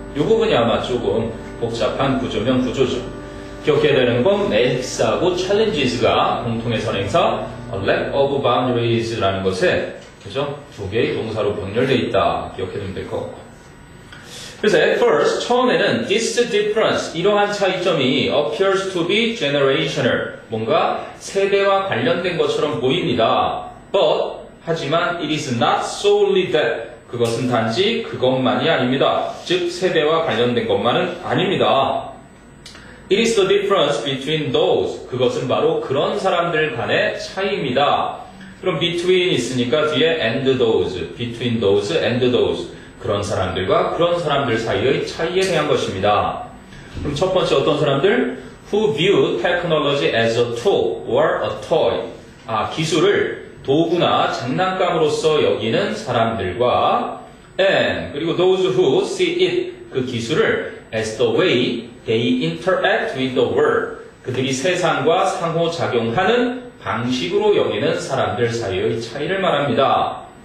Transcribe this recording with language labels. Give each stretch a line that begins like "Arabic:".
Korean: 이 부분이 아마 조금 복잡한 구조면 구조죠. 기억해야 되는 건 넥스하고 challenges가 공통의 선행사 a lack of boundaries라는 것에 그죠? 두 개의 동사로 병렬되어 있다. 기억해두면 될 것 같고. 그래서
English: at first
Korean: 처음에는
English: this difference
Korean: 이러한 차이점이
English: appears to be generational
Korean: 뭔가 세대와 관련된 것처럼 보입니다.
English: But
Korean: 하지만
English: it is not solely that
Korean: 그것은 단지 그것만이 아닙니다. 즉 세대와 관련된 것만은 아닙니다.
English: It is the difference between those
Korean: 그것은 바로 그런 사람들 간의 차이입니다. 그럼 between 있으니까 뒤에 and those,
English: between those and those
Korean: 그런 사람들과 그런 사람들 사이의 차이에 대한 것입니다. 그럼 첫 번째 어떤 사람들?
English: Who view technology as a tool or a toy.
Korean: 기술을 도구나 장난감으로서 여기는 사람들과 and 그리고
English: those who see it
Korean: 그 기술을
English: as the way they interact with the world
Korean: 그들이 세상과 상호작용하는 방식으로 여기는 사람들 사이의 차이를 말합니다.